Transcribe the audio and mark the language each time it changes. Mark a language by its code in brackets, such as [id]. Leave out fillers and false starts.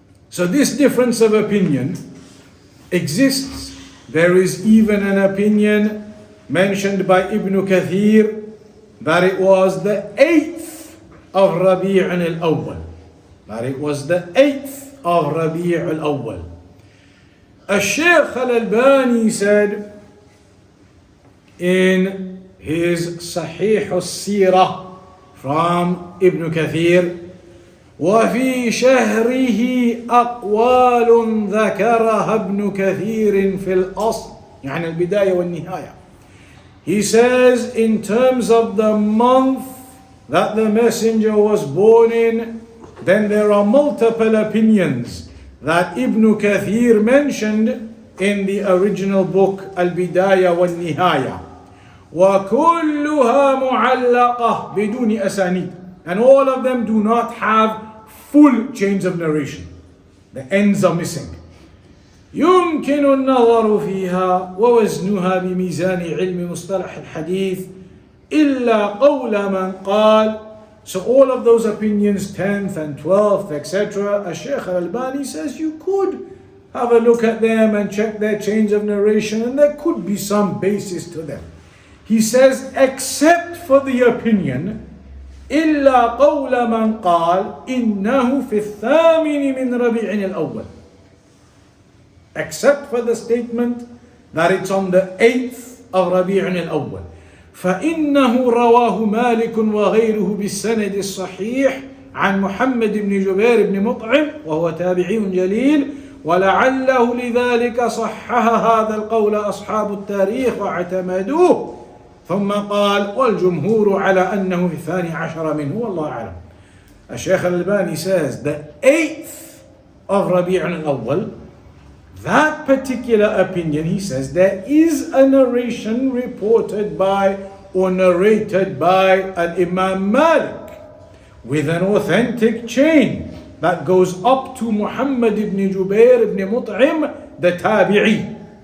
[en] So this difference of opinion exists. There is even an opinion mentioned by Ibn Kathir that it was the 8th of Rabi' al-Awwal. That it was the 8th of Rabi' al-Awwal. Al-Shaykh al-Albani said in his Sahih al-Seerah from Ibn Kathir, [ar] وفي شهره أقوال ذكرها ابن كثير في الأصل يعني البداية والنهاية. [en] He says in terms of the month that the messenger was born in, then there are multiple opinions that Ibn Kathir mentioned in the original book Al-Bidaya wal-Nihaya. [ar] وكلها معلقة بدون أسانيد. [en] And all of them do not have full chains of narration. The ends are missing. [ar] يمكن النظر فيها ووزنها بميزان علم مصطلح الحديث إلا قول من قال. [en] So all of those opinions, 10th and 12th, etc., Shaykh al-Albani says you could have a look at them and check their chains of narration, and there could be some basis to them. He says, except for the opinion [ar] إلا قول من قال إنه في الثامن من ربيع الأول. [en] Except for the statement that it's on the 8th of ربيع الأول. [ar] فإنه رواه مالك وغيره بالسند الصحيح عن محمد بن جبير بن مطعم وهو تابعي جليل ولعله لذلك صحح هذا القول أصحاب التاريخ واعتمدوه. ثم قال والجمهور على أنه في الثاني عشر منه والله أعلم. [en] الشيخ الألباني says the 8th of Rabi' al-Awwal, that particular opinion, he says there is a narration reported by or narrated by Imam Malik with an authentic chain that goes up to Muhammad ibn Jubair ibn Mut'im, the Tabi'i.